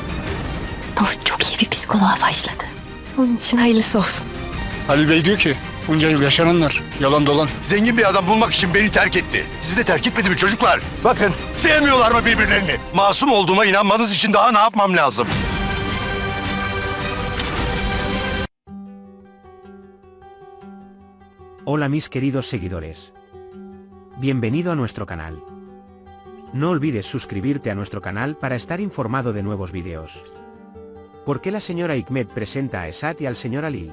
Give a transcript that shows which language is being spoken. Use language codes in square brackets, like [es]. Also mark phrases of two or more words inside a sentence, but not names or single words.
[tr] O çok iyi bir psikoloğa başladı. Onun için hayırlısı olsun. Halil Bey diyor ki bunca yıl yaşananlar yalan dolan. Zengin bir adam bulmak için beni terk etti. Sizi de terk etmedi mi çocuklar? Bakın, sevmiyorlar mı birbirlerini? Masum olduğuma inanmanız için daha ne yapmam lazım? [es] Hola mis queridos seguidores. Bienvenido a nuestro canal. No olvides suscribirte a nuestro canal para estar informado de nuevos vídeos. ¿Por qué la señora Hikmet presenta a Esat y al señor Halil?